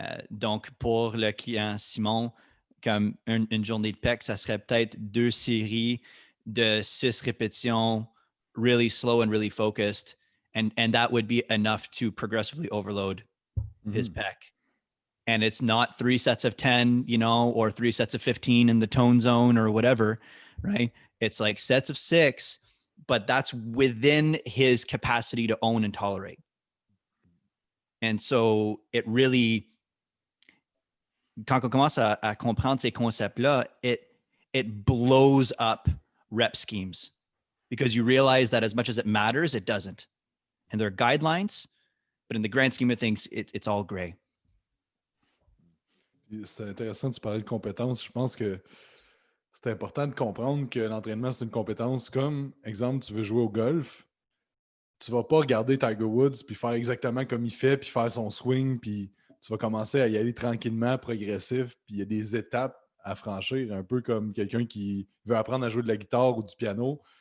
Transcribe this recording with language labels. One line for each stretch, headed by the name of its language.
French: Donc, pour le client Simon, comme une journée de PEC, ça serait peut-être 2 séries de 6 répétitions,
English: really slow and really focused. And that would be enough to progressively overload his PEC. And it's not 3 sets of 10, or 3 sets of 15 in the tone zone or whatever, right? It's like sets of 6, but that's within his capacity to own and tolerate. And so it really,
French: quand on commence à comprendre ces concepts-là,
English: it blows up rep schemes because you realize that as much as it matters, it doesn't. And there are guidelines, but in the grand scheme of things, it's all gray.
French: C'est intéressant, tu parlais de compétences. Je pense que c'est important de comprendre que l'entraînement, c'est une compétence. Comme, exemple, tu veux jouer au golf, tu vas pas regarder Tiger Woods puis faire exactement comme il fait, puis faire son swing, puis tu vas commencer à y aller tranquillement, progressif, puis il y a des étapes à franchir, un peu comme quelqu'un qui veut apprendre à jouer de la guitare ou du piano.